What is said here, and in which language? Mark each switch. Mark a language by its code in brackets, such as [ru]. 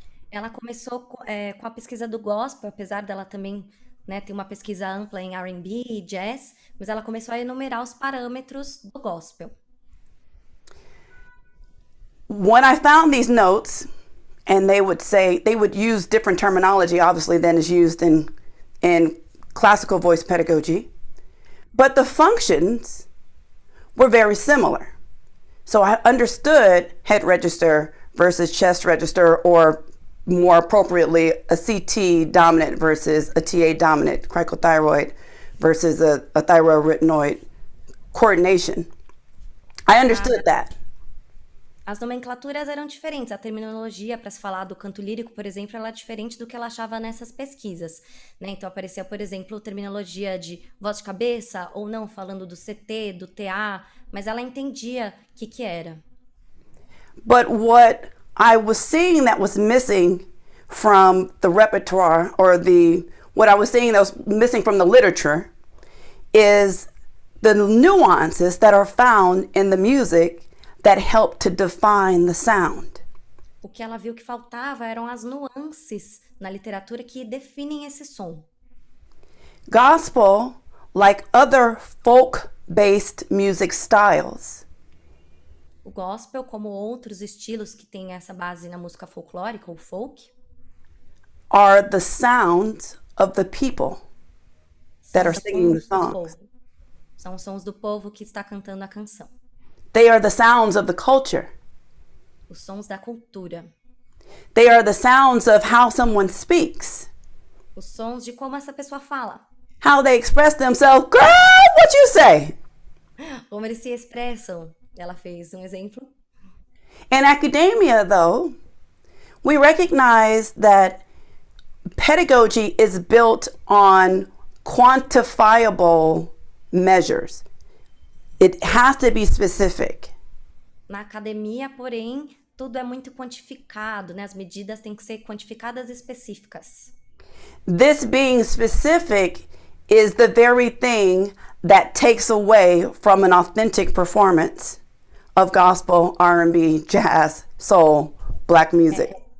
[pt] Ela começou com a pesquisa do gospel, apesar dela também, né, ter uma pesquisa ampla em R&B e jazz, mas ela começou a enumerar os parâmetros do gospel. [en] When I found these notes, and they would use different terminology, obviously, than is used in classical voice pedagogy, but the functions were very similar. So I understood head register versus chest register, or more appropriately, a CT dominant versus a TA dominant, cricothyroid versus a thyroarytenoid coordination. I understood that. [pt] As nomenclaturas eram diferentes. A terminologia para se falar do canto lírico, por exemplo, ela é diferente do que ela achava nessas pesquisas, né? Então aparecia, por exemplo, terminologia de voz de cabeça ou não, falando do CT, do TA, mas ela entendia o que era. [en] But what I was seeing that was missing from the repertoire, or what I was saying that was missing from the literature, is the nuances that are found in the music that help to define the sound. [pt] O que ela viu que faltava eram as nuances na literatura que definem esse som. [en] Gospel, like other folk-based music styles, [pt] O gospel, como outros estilos que têm essa base na música folclórica ou folk, [en] are the sounds of the people that are singing the songs. [pt] São os sons do povo que está cantando a canção. [en] They are the sounds of the culture. [pt] Os sons da cultura. [en] They are the sounds of how someone speaks. [pt] Os sons de como essa pessoa fala. [en] How they express themselves. Girl, what you say? [pt] Como eles se expressam. Ela fez um exemplo. [en] In academia, though, we recognize that pedagogy is built on quantifiable measures. It has to be specific. [pt] Na academia, porém, tudo é muito quantificado, né? As medidas têm que ser quantificadas e específicas. [en] This being specific is the very thing that takes away from an authentic performance of gospel, R&B, jazz, soul, black music.